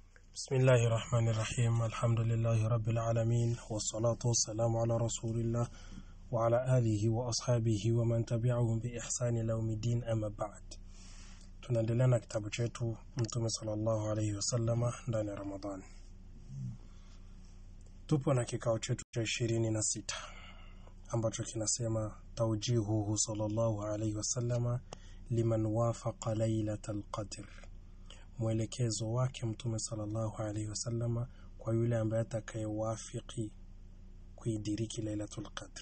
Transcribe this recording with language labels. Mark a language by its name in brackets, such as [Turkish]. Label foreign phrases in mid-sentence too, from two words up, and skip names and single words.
[Arabic] بسم الله الرحمن الرحيم. الحمد لله رب العالمين، والصلاة والسلام على رسول الله وعلى آله وأصحابه ومن تبعهم بإحسان إلى يوم الدين. أما بعد, [Swahili] tunaendelea na kitabu chetu Mtume [Arabic] صلى الله عليه وسلم [Swahili] ndani ya Ramadhani. Tupo na kikao chetu cha 26 ambacho kinasema [Arabic] توجيهه صلى الله عليه وسلم لمن وافق ليلة القدر, [Swahili] mwelekezo wake Mtume [Arabic] صلى الله عليه وسلم [Swahili] kwa yule ambaye atakayewafiki kuidiriki Lailatul Qadr.